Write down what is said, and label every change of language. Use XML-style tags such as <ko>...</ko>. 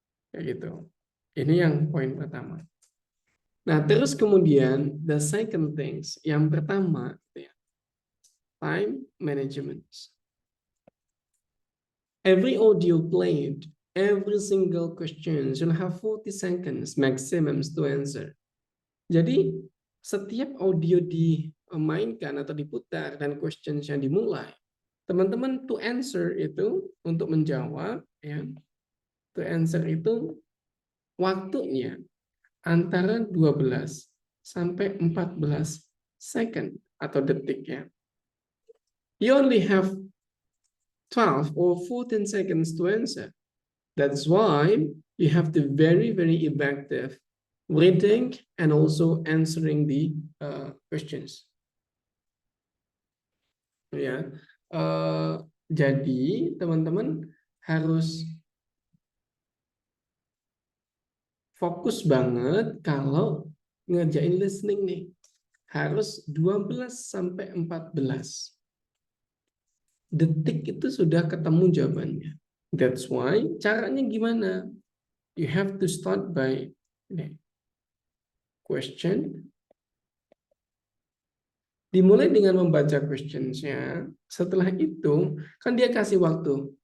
<id>Kayak gitu. Ini yang poin pertama. Nah, terus kemudian</id> <en>the second things,</en> <id>yang pertama, time management.</id> <en>Every audio played, every single question should have 40 seconds maximum to answer.</en> <id>Jadi setiap audio dimainkan atau diputar dan questions yang dimulai, teman-teman</id> <en>to answer</en> <id>itu, untuk menjawab ya, to answer itu waktunya antara 12 sampai 14 second atau detik ya.</id> <en>You only have 12 or 14 seconds to answer. That's why you have to very effective reading and also answering the questions.</en> <id>Ya, jadi teman-teman harus fokus banget kalau ngerjain listening nih. Harus 12 sampai 14 detik itu sudah ketemu jawabannya.</id> <en>That's why</en> <id>caranya gimana?</id> <en>You have to start by question.</en> <id>Dimulai dengan membaca questions-nya. Setelah itu, kan dia kasih waktu.</id>